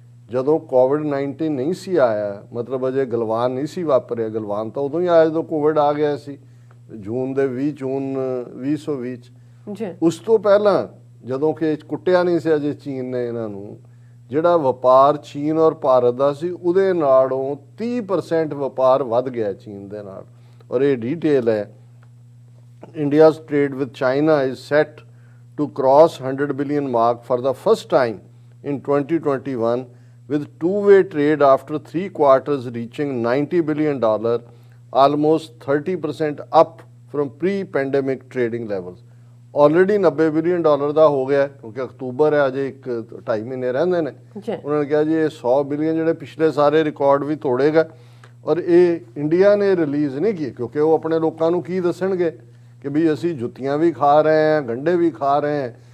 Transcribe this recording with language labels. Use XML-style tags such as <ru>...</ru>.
<pa>ਜਦੋਂ ਕੋਵਿਡ-19 ਨਹੀਂ ਸੀ ਆਇਆ, ਮਤਲਬ ਅਜੇ ਗਲਵਾਨ ਨਹੀਂ ਸੀ ਵਾਪਰਿਆ, ਗਲਵਾਨ ਤਾਂ ਉਦੋਂ ਹੀ ਆਇਆ ਜਦੋਂ ਕੋਵਿਡ ਆ ਗਿਆ ਸੀ ਜੂਨ 2020 ਚ। ਉਸ ਤੋਂ ਪਹਿਲਾਂ ਜਦੋਂ ਕਿ ਕੁੱਟਿਆ ਨਹੀਂ ਸੀ ਅਜੇ ਚੀਨ ਨੇ ਇਹਨਾਂ ਨੂੰ, ਜਿਹੜਾ ਵਪਾਰ ਚੀਨ ਔਰ ਭਾਰਤ ਦਾ ਸੀ ਉਹਦੇ ਨਾਲੋਂ 30% ਵਪਾਰ ਵੱਧ ਗਿਆ ਚੀਨ ਦੇ ਨਾਲ। ਔਰ ਇਹ ਡੀਟੇਲ ਹੈ।</pa> <en>India's trade with China is set to cross 100 billion mark for the first time in 2021 with two-way trade after 3 quarters reaching $90 billion, almost 30% up from pre-pandemic trading levels. Already $90 billion</en> <pa>ਦਾ ਹੋ ਗਿਆ ਕਿਉਂਕਿ October ਹੈ, ਅਜੇ 1-2.5 ਮਹੀਨੇ ਰਹਿੰਦੇ ਨੇ। ਉਹਨਾਂ ਨੇ ਕਿਹਾ ਜੀ ਇਹ 100 ਬਿਲੀਅਨ ਜਿਹੜੇ ਪਿਛਲੇ ਸਾਰੇ ਰਿਕਾਰਡ ਵੀ ਤੋੜੇਗਾ। ਔਰ ਇਹ ਇੰਡੀਆ ਨੇ ਰਿਲੀਜ਼ ਨਹੀਂ ਕੀਤੇ ਕਿਉਂਕਿ ਉਹ ਆਪਣੇ ਲੋਕਾਂ ਨੂੰ ਕੀ ਦੱਸਣਗੇ ਕਿ ਵੀ ਅਸੀਂ ਜੁੱਤੀਆਂ ਵੀ ਖਾ ਰਹੇ ਹਾਂ, ਗੰਢੇ ਵੀ ਖਾ ਰਹੇ ਹਾਂ।</pa>